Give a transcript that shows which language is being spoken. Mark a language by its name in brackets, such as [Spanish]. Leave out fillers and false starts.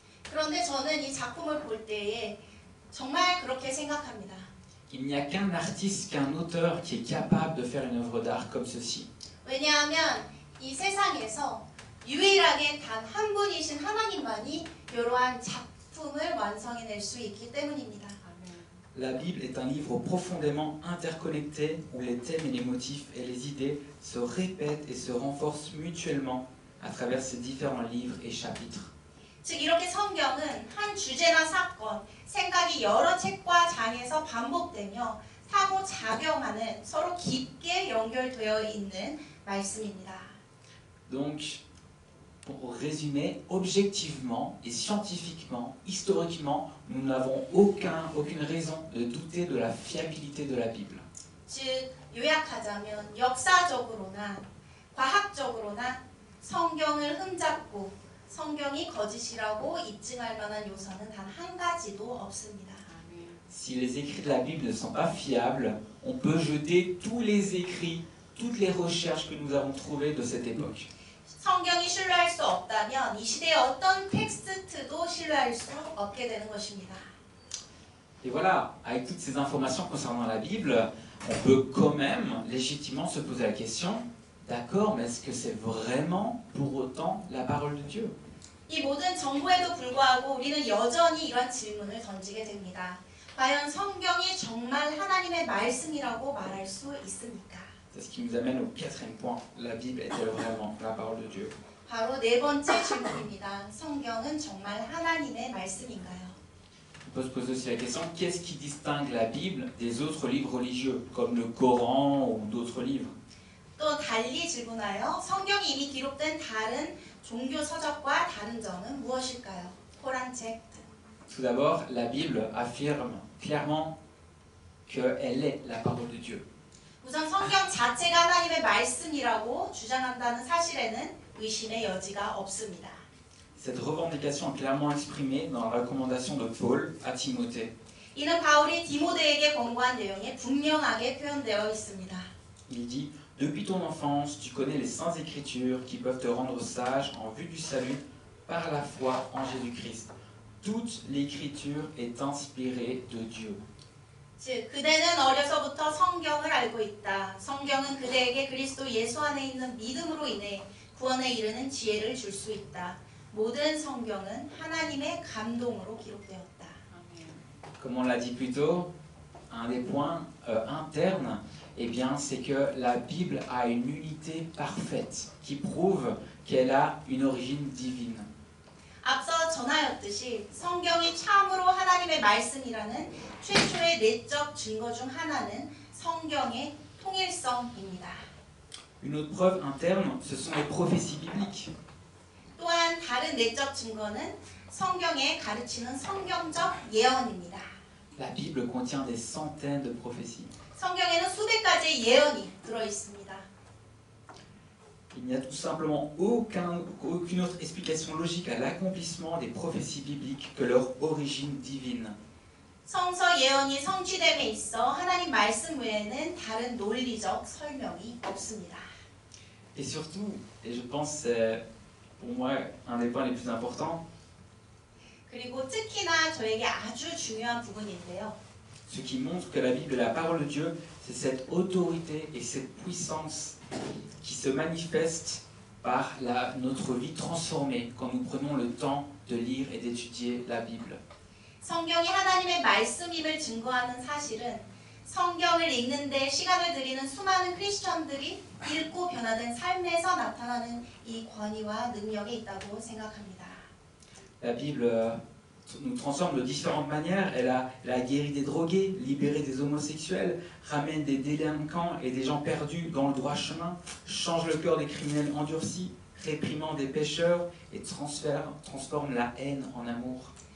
[Korean] 그런데 저는 이 작품을 볼 때에 정말 그렇게 생각합니다. [French] Il n'y a qu'un artiste, qu'un auteur qui est capable de faire une œuvre d'art comme ceci. [Korean] 왜냐하면 이 세상에서 유일하게 단 한 분이신 하나님만이 이러한 작품을 완성해낼 수 있기 때문입니다. [French] La Bible est un livre profondément interconnecté où les thèmes et les motifs et les idées se répètent et se renforcent mutuellement à travers ces différents livres et chapitres. [Korean] 즉 이렇게 성경은 한 주제나 사건, 생각이 여러 책과 장에서 반복되며 상호작용하는 서로 깊게 연결되어 있는 말씀입니다. [French] Donc, pour résumer, objectivement et scientifiquement, historiquement, nous n'avons aucune raison de douter de la fiabilité de la Bible. [Korean] 즉 요약하자면 역사적으로나 과학적으로나 성경을 흠잡고 성경이 거짓이라고 입증할 만한 요소는 단 한 가지도 없습니다. [French] Si les écrits de la Bible ne sont pas fiables, on peut jeter tous les écrits, toutes les recherches que nous avons trouvées de cette époque. [Korean] 성경이 신뢰할 수 없다면 이 시대의 어떤 텍스트도 신뢰할 수 없게 되는 것입니다. [French] Et voilà, avec toutes ces informations concernant la Bible, on peut quand même légitimement se poser la question, d'accord, mais est-ce que c'est vraiment pour autant la parole de Dieu? [Korean] 이 모든 정보에도 불구하고 우리는 여전히 이런 질문을 던지게 됩니다. 과연 성경이 정말 하나님의 말씀이라고 말할 수 있습니까? [French] C'est ce qui nous amène au quatrième point. La Bible est-elle vraiment la parole de Dieu? [Korean] 바로 네 번째 질문입니다. 성경은 정말 하나님의 말씀인가요? [French] On peut se poser aussi la question, qu'est-ce qui distingue la Bible des autres livres religieux, comme le Coran ou d'autres livres? [Korean] 또 달리 질문하여 성경이 이미 기록된 다른 종교 서적과 다른 점은 무엇일까요? 코란 책. [French] Tout d'abord, la Bible affirme clairement qu'elle est la parole de Dieu. [Korean] 우선 성경 자체가 하나님의 말씀이라고 주장한다는 사실에는 의심의 여지가 없습니다. [French] Cette revendication est clairement exprimée dans la recommandation de Paul à Timothée. [Korean] 이는 바울이 디모데에게 권고한 내용에 분명하게 표현되어 있습니다. [French] Il dit « Depuis ton enfance, tu connais les saintes écritures qui peuvent te rendre sage en vue du salut par la foi en Jésus-Christ. Toute l'écriture est inspirée de Dieu. » [Korean] 즉 그대는 어려서부터 성경을 알고 있다. 성경은 그대에게 그리스도 예수 안에 있는 믿음으로 인해 구원에 이르는 지혜를 줄 수 있다. 모든 성경은 하나님의 감동으로 기록되었다. [French] Comme on l'a dit plus tôt, un des points internes, eh bien, c'est que la Bible a une unité parfaite qui prouve qu'elle a une origine divine. [Korean] 앞서 전하였듯이 성경이 참으로 하나님의 말씀이라는 최초의 내적 증거 중 하나는 성경의 통일성입니다. [French] Une autre preuve interne, ce sont les prophéties bibliques. [Korean] 또한 다른 내적 증거는 성경에 가르치는 성경적 예언입니다. [French] La Bible contient des centaines de prophéties. [Korean] 성경에는 수백 가지의 예언이 들어 있습니다. [French] Il n'y a tout simplement aucune autre explication logique à l'accomplissement des prophéties bibliques que leur origine divine. [Korean] 성서 예언이 성취됨에 있어 하나님 말씀 외에는 다른 논리적 설명이 없습니다. [French] Et surtout, et je pense c'est pour moi un des points les plus importants, [Korean] 그리고 특히나 저에게 아주 중요한 부분인데요. [French] ce qui montre que la Bible est la parole de Dieu, c'est cette autorité et cette puissance qui se manifeste par notre vie transformée quand nous prenons le temps de lire et d'étudier la Bible. [Korean] 성경이 하나님의 말씀임을 증거하는 사실은 성경을 읽는데 시간을 들이는 수많은 크리스천들이 읽고 변화된 삶에서 나타나는 이 권위와 능력에 있다고 생각합니다. [French] La Bible nous transforme de différentes manières. Elle a guéri des drogués, libéré des homosexuels, ramène des délinquants et des gens perdus dans le droit chemin, change le cœur des criminels endurcis, réprimande des pécheurs et transforme la haine en amour.